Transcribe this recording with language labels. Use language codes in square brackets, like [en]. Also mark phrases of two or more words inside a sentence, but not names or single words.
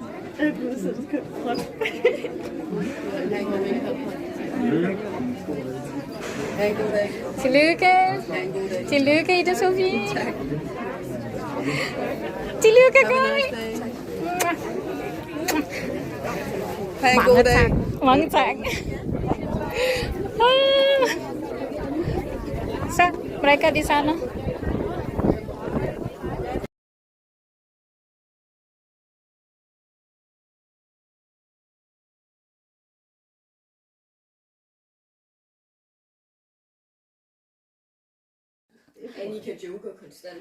[da] Tillykke. Tillykke, Ida Sofie. Tillykke, Kai. Mange tak. Mange tak. [id] So, mereka di sana. [da] Annika joker konstant.